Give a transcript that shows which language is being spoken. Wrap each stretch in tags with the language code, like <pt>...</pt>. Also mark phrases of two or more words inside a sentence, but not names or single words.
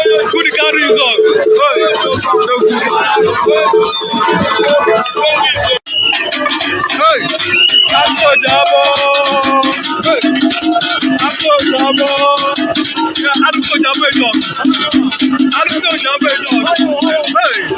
<pcm>Good carry result.</pcm> <yo>Hey! Arúgbó jábọ́! Hey! Arúgbó jábọ́! Yeah, arúgbó jábọ́ ìjọ. Arúgbó jábọ́ ìjọ. Hey!</yo>